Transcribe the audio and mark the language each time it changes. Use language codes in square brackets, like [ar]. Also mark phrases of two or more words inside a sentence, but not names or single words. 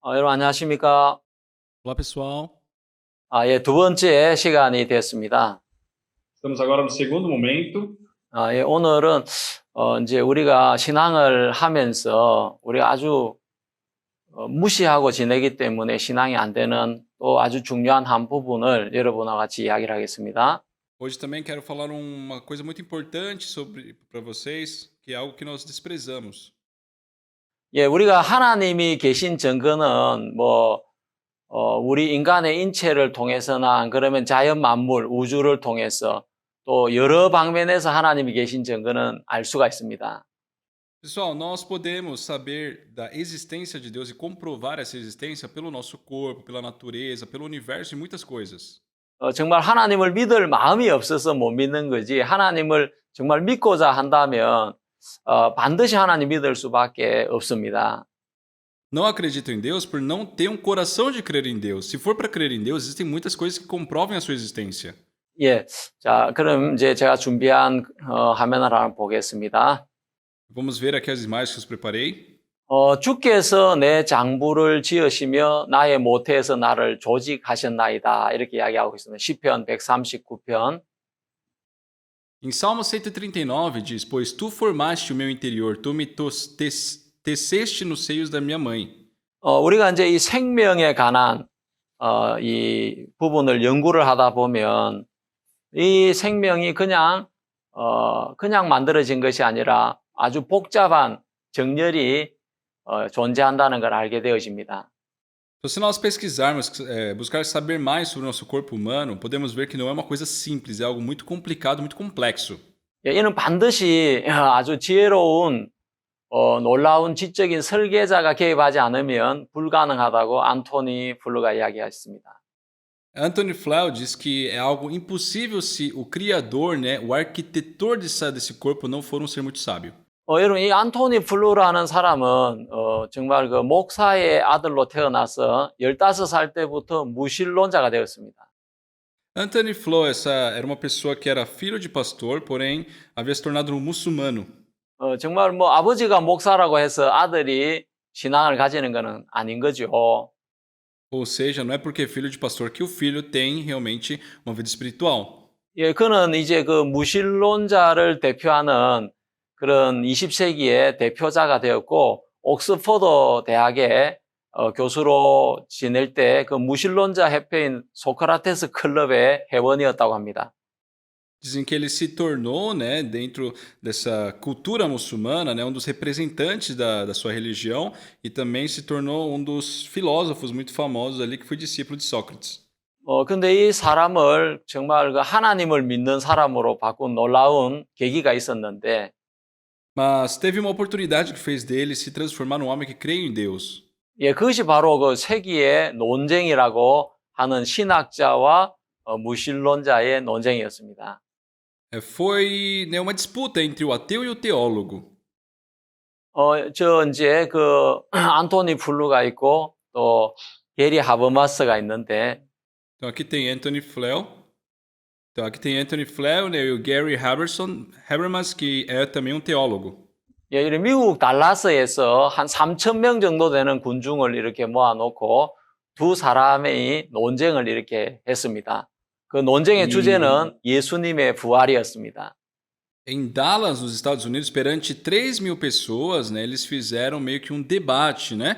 [ko] 여러분 안녕하십니까? [pt] Olá, pessoal. [ko] 예, 두 번째 시간이 됐습니다. [pt] Estamos agora no segundo momento. [ko] 예, 오늘은 이제 우리가 신앙을 하면서 우리가 아주 무시하고 지내기 때문에 신앙이 안 되는 또 아주 중요한 한 부분을 여러분과 같이 이야기를 하겠습니다. [pt] Hoje também quero falar uma coisa muito importante para vocês, que é algo que nós desprezamos. [ko] 예, 우리가 하나님이 계신 증거는 우리 인간의 인체를 통해서나 안 그러면 자연 만물, 우주를 통해서 또 여러 방면에서 하나님이 계신 증거는 알 수가 있습니다. [pt] Pessoal, nós podemos saber da existência de Deus e comprovar essa existência pelo nosso corpo, pela natureza, pelo universo e muitas coisas. [ko] 정말 하나님을 믿을 마음이 없어서 못 믿는 거지 하나님을 정말 믿고자 한다면 반드시 하나님 믿을 수밖에 없습니다. [pt] Não acredito em Deus por não ter um coração de crer em Deus. Se for para crer em Deus, existem muitas coisas que comprovem a sua existência. [ko] 예, 자 그럼 이제 제가 준비한 화면을 하나 보겠습니다. [pt] Vamos ver aqui as imagens que eu preparei. [ko] 주께서 내 장부를 지으시며 나의 모태에서 나를 조직하셨나이다 이렇게 이야기하고 있습니다. 시편 139편. [pt] Em Salmo 139 diz: Pois tu formaste o meu interior, tu me teceste nos seios da minha mãe. [ko] 우리가 이제 이 생명에 관한 이 부분을 연구를 하다 보면 이 생명이 그냥 만들어진 것이 아니라 아주 복잡한 정렬이 존재한다는 걸 알게 되어집니다. [pt] Então, se nós pesquisarmos, buscar saber mais sobre o nosso corpo humano, podemos ver que não é uma coisa simples, é algo muito complicado, muito complexo. [ko] 예, 이는 반드시 아주 지혜로운 놀라운 지적인 설계자가 개입하지 않으면 불가능하다고 안토니 블루가 이야기했습니다. [pt] Anthony Flew diz que é algo impossível se o criador, né, o arquitetor desse corpo não for um ser muito sábio. [ko] 여러분 이 안토니 블루라는 사람은 정말 그 목사의 아들로 태어나서 15살 때부터 무신론자가 되었습니다. [pt] Anthony Flew era uma pessoa que era filho de pastor, porém havia se tornado um muçulmano. [ko] 정말 아버지가 목사라고 해서 아들이 신앙을 가지는 것은 아닌 거죠. [pt] Ou seja, não é porque é filho de pastor que o filho tem realmente uma vida espiritual. [ko] 예, 그는 이제 그 무신론자를 대표하는 그런 20세기의 대표자가 되었고 옥스퍼드 대학의 교수로 지낼 때 그 무신론자 협회인 소크라테스 클럽의 회원이었다고 합니다. [pt] Dizem que ele se tornou, né, dentro dessa cultura muçulmana, né, um dos representantes da sua religião e também se tornou um dos filósofos muito famosos ali que foi discípulo de Sócrates. [ko] 근데 이 사람을 정말 그 하나님을 믿는 사람으로 바꾼 놀라운 계기가 있었는데 [pt] Mas teve uma oportunidade que fez dele se transformar num homem que creio em Deus. [ko] 예, 그것이 바로 그 세기의 논쟁이라고 하는 신학자와 무신론자의 논쟁이었습니다. [pt] Foi, né, uma disputa entre o ateu e o teólogo. [ko] 이제 그 안토니 블루가 있고 또 게리 하버마스가 있는데 [pt] Então aqui tem Anthony Flew. Então aqui tem Anthony Flew, né, e o Gary Habermas, que é também um teólogo. [ko] 예, 이런 미국 달라스에서 한 3,000명 정도 되는 군중을 이렇게 모아놓고 두 사람의 논쟁을 이렇게 했습니다. 그 논쟁의 주제는 예수님의 부활이었습니다. [pt] Em Dallas, nos Estados Unidos, perante 3.000 pessoas, né, eles fizeram meio que um debate, né?